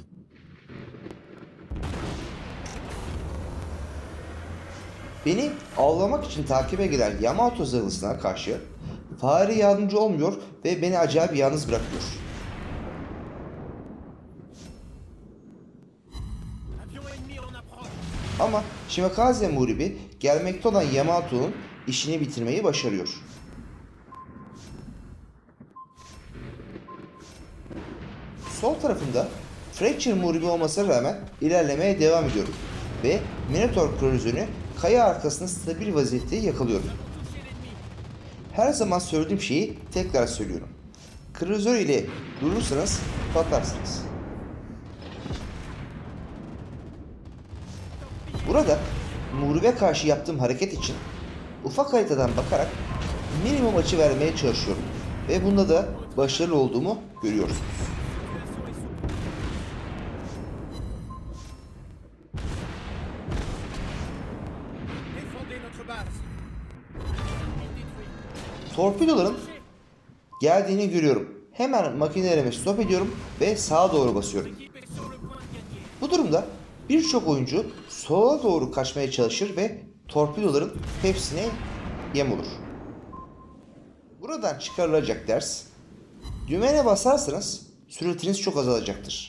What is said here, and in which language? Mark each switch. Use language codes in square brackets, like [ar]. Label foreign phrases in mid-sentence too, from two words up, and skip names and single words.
[tr] Beni avlamak için takibe gelen Yamato zırhlısına karşı fare yardımcı olmuyor ve beni acayip yalnız bırakıyor. [fr] Avion ennemi en approche. [tr] Ama Shimakaze muhribi gelmekte olan Yamato'nun işini bitirmeyi başarıyor. Sol tarafımda Fracture muhribi olmasına rağmen ilerlemeye devam ediyorum ve Minotaur kralizörünü kaya arkasında stabil vaziyette yakalıyorum. Her zaman söylediğim şeyi tekrar söylüyorum. Kralizör ile durursanız patlarsınız. Burada muhribe karşı yaptığım hareket için ufak haritadan bakarak minimum açı vermeye çalışıyorum ve bunda da başarılı olduğumu görüyorsunuz. [fr] Défendez notre base. [tr] Torpidoların geldiğini görüyorum. Hemen makinelerimi stop ediyorum ve sağa doğru basıyorum. [fr] L'équipe est sur le point de gagner. [tr] Bu durumda birçok oyuncu sola doğru kaçmaya çalışır ve torpidoların hepsine yem olur. Buradan çıkarılacak ders, düğmeye basarsanız süratiniz çok azalacaktır.